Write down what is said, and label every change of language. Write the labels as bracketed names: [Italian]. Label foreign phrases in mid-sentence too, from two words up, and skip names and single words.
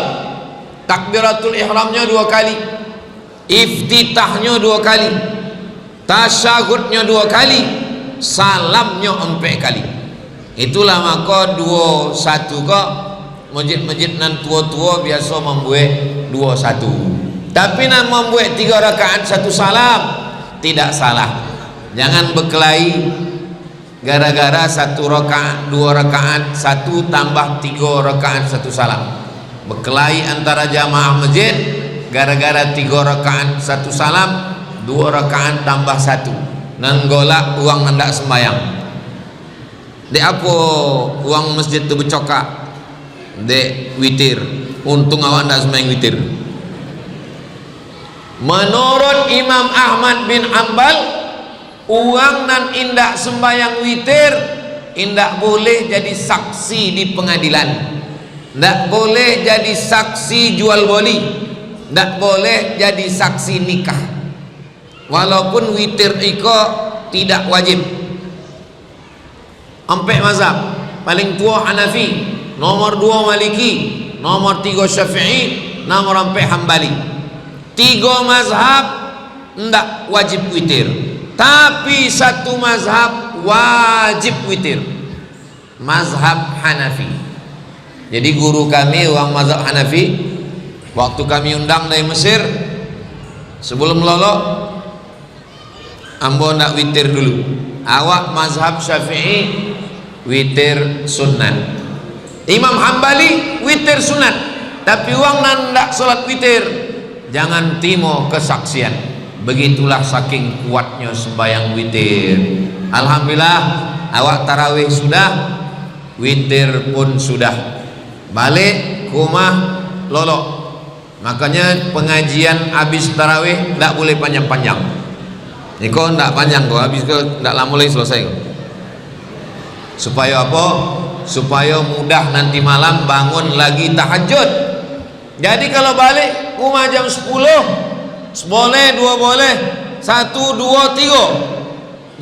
[Indonesian] Takbiratul ihramnya 2 kali, iftitahnya 2 kali, tasyahudnya 2 kali, salamnya 4 kali. [Minangkabau] Itulah maka 21 kok masjid-masjid nan tua-tua biasa membuat 21. [Indonesian] Tapi nan membuat 3 rakaat 1 salam tidak salah. Jangan berkelahi gara-gara 1 rakaat 2 rakaat 1 tambah 3 rakaat 1 salam. Berkelahi antara jamaah masjid gara-gara 3 rakaat 1 salam, 2 rakaat tambah 1. [Minangkabau] Nan golak uang hendak sembahyang. Dek apa uang masjid tu bercokak? Dek witir. Untung awak hendak sembahyang witir. [Indonesian] Menurut Imam Ahmad bin Hanbal, [Minangkabau] uang nan indak sembahyang witir indak boleh jadi saksi di pengadilan, ndak boleh jadi saksi jual beli, ndak boleh jadi saksi nikah. [Indonesian] Walaupun witir iko tidak wajib. Empat mazhab, paling tua Hanafi, nomor 2 Maliki, nomor 3 Syafi'i, nomor 4 Hambali. 3 mazhab ndak wajib witir, tapi 1 mazhab wajib witir, mazhab Hanafi. Jadi guru kami orang mazhab Hanafi, waktu kami undang dari Mesir, [Minangkabau] sebelum lolok ambo nak witir dulu. Awak mazhab Syafi'i witir sunat, Imam Hambali witir sunat, tapi uang nandak solat witir jangan timo kesaksian. [Indonesian] Begitulah saking kuatnya sembahyang witir. [Minangkabau] Alhamdulillah awak tarawih sudah, witir pun sudah, balik ke rumah lolok. [Indonesian] Makanya pengajian habis tarawih tidak boleh panjang-panjang. Ini kok tidak panjang kok, habis kok tidak lama lagi selesai kok. Supaya apa? Supaya mudah nanti malam bangun lagi tahajud. Jadi kalau balik rumah jam 10 boleh, 2 boleh, 1, 2, 3.